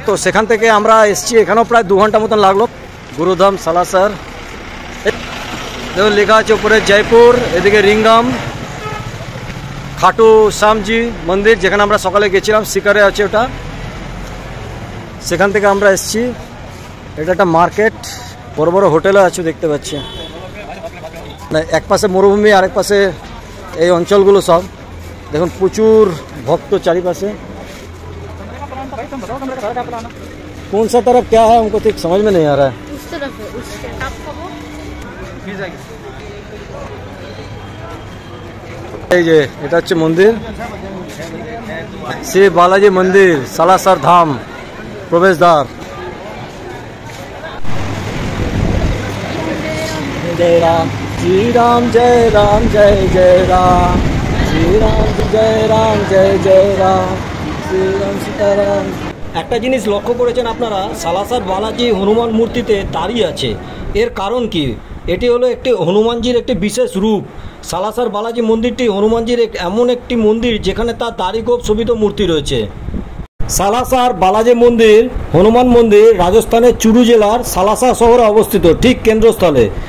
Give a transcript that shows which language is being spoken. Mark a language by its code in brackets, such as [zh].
[bn] তো সেখান থেকে আমরা এসেছি, এখানেও প্রায় 2 ঘন্টা মতন লাগলো। গুরুধাম সালাসার দেখুন লেখা আছে উপরে জয়পুর, এদিকে রিংগাম খাটু শ্যামজি মন্দির যেখানে আমরা সকালে গেছিলাম, শিকারে আছে ওটা, সেখান থেকে আমরা এসেছি। এটা একটা মার্কেট, বড় বড় হোটেলও আছে দেখতে পাচ্ছি। এক পাশে মরুভূমি, আরেক পাশে এই অঞ্চলগুলো সব দেখুন, প্রচুর ভক্ত চারিপাশে। [hi] कौन सा तरफ क्या है हमको ठीक समझ में नहीं आ रहा है। उस तरफ है, उस [bn] এই যে এটা হচ্ছে মন্দির, শ্রী বালাজি মন্দির সালাসার ধাম প্রবেশদ্বার। [hi] जय राम श्री राम जय राम जय जय राम श्री राम जय राम जय जय राम श्री राम सीताराम। [bn] একটা জিনিস লক্ষ্য করেছেন আপনারা, সালাসার বালাজি হনুমান মূর্তিতে দাঁড়িয়ে আছে, এর কারণ কি? এটি হলো একটি হনুমানজির একটি বিশেষ রূপ। সালাসার বালাজি মন্দিরটি হনুমানজির এমন একটি মন্দির যেখানে তার দাড়িগোঁফ শোভিত মূর্তি রয়েছে। সালাসার বালাজি মন্দির হনুমান মন্দির রাজস্থানের চুরু জেলার সালাসা শহরে অবস্থিত, ঠিক কেন্দ্রস্থলে।